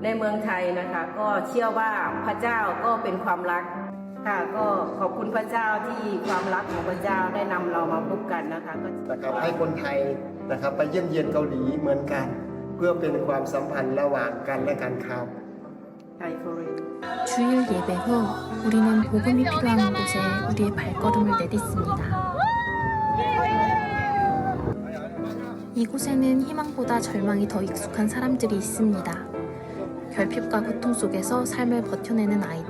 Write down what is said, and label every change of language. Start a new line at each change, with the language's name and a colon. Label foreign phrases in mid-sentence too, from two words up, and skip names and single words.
Thai: ในเมืองไทยนะคะก็เชื่อว่าพระเจ้าก็เป็นความรักค่ะก็ขอบคุณพระเจ้าที่ความรักของพระเจ้าได้นำเรามาพบกันนะคะ นะครับให้คนไทยนะครับไปเยี่ยมเยียนเกาหลีเหมือนกัน เพื่อเป็นความสัมพันธ์ระหว่างกันและกันครับ ไทยโคเรีย
Korean: 주일 예배 후 우리는 복음이 필요한 곳에 우리의 발걸음을 내딛습니다. 이곳에는 희망보다 절망이 더 익숙한 사람들이 있습니다. 결핍과 고통 속에서 삶을 버텨내는 아이들.